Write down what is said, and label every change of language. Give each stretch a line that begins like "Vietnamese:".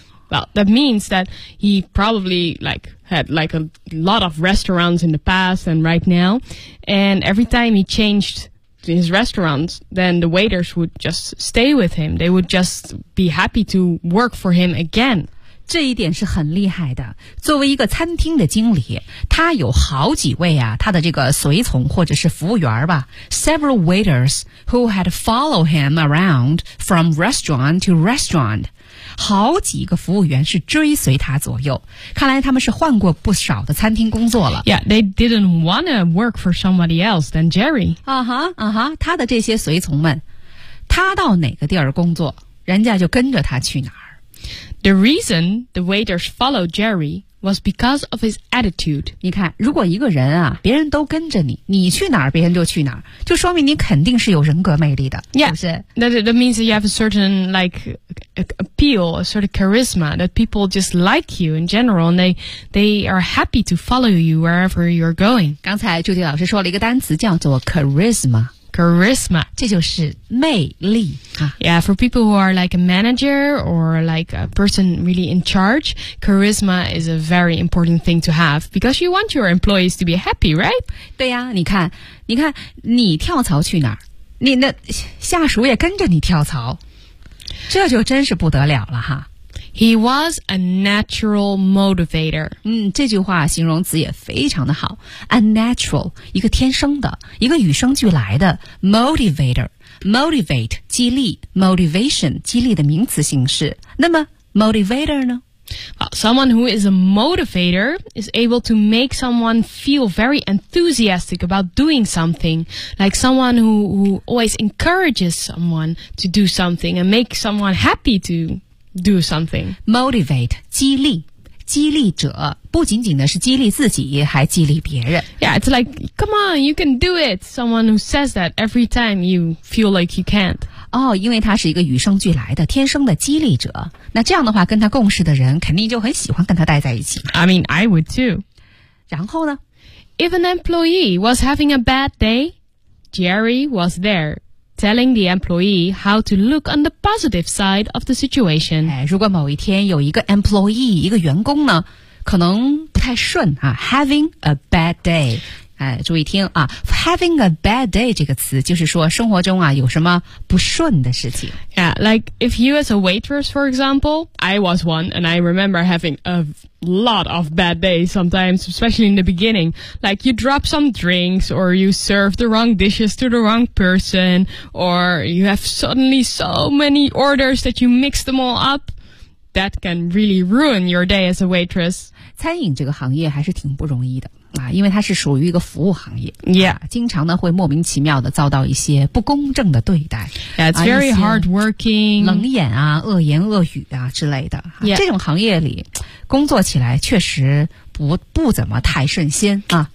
English: Well, that means that he probably, like... had like a lot of restaurants in the past and right now. And every time he changed his restaurant, then the waiters would just stay with him. They would just be happy to work for him again.
Chinese: 这一点是很厉害的。作为一个餐厅的经理，他有好几位啊，他的这个随从或者是服务员吧。
English: Several waiters who had followed him around from restaurant to restaurant.
Chinese: 好几个服务员是追随他左右，看来他们是换过不少的餐厅工作了。
English: Yeah, they didn't want to work for somebody else than Jerry.
Chinese: 啊哈，啊哈，他的这些随从们，他到哪个地儿工作，人家就跟着他去哪儿。
English: The reason the waiters followed Jerry was because of his attitude.
Chinese: 你看，如果一个人啊，别人都跟着你，你去哪儿，别人就去哪儿，就说明你肯定是有人格魅力的，
English: yeah,
Chinese: 是不是？
English: Yeah, that means that you have a certain, like... appeal, a sort of charisma that people just like you in general and they are happy to follow you wherever you're going.
Chinese: 刚才朱迪老师说了一个单词叫做 charisma.
English: Charisma.
Chinese: 这就是魅力、啊、
English: Yeah, for people who are like a manager or like a person really in charge, charisma is a very important thing to have because you want your employees to be happy, right?
Chinese: 对呀、啊、你看你跳槽去哪儿你那下属也跟着你跳槽这就真是不得了了哈。
English: He was a natural motivator.
Chinese: 嗯，这句话形容词也非常的好。
English: A natural,
Chinese: 一个天生的，一个与生俱来的 motivator. Motivate, 激励 ,motivation, 激励的名词形式。那么 motivator 呢？
English: Someone who is a motivator is able to make someone feel very enthusiastic about doing something. Like someone who always encourages someone to do something and make someone happy to do something.
Chinese: Motivate, 激励。激励者不仅仅呢是激励自己还激励别人
English: Yeah, it's like, come on, you can do it. Someone who says that every time you feel like you can't.
Chinese: 哦，因为他是一个与生俱来的天生的激励者那这样的话跟他共事的人肯定就很喜欢跟他待在一起
English: I mean, I would too.
Chinese: 然后呢
English: If an employee was having a bad day, Jerry was there to telling the employee how to look on the positive side of the situation.
Chinese: 如果某一天有一个 employee, 一个员工呢可能不太顺啊
English: having a bad day.
Chinese: 注意听啊
English: having a bad day
Chinese: 这个词就是说生活中啊有什么不顺的事情。
English: Yeah, like if you as a waitress, for example, I was one and I remember having a lot of bad days sometimes, especially in the beginning. Like you drop some drinks or you serve the wrong dishes to the wrong person or you have suddenly so many orders that you mix them all up. That can really ruin your day as a waitress.
Chinese: 餐饮这个行业还是挺不容易的、啊、因为它是属于一个服务行业。
English: Yeah.
Chinese: 经常呢会莫名其妙的遭到一些不公正的对待。
English: Yeah, it's very hardworking.
Chinese: 冷眼啊恶言恶语啊之类的。
English: Yeah.
Chinese: 这种行业里工作起来确实不怎么太顺心啊、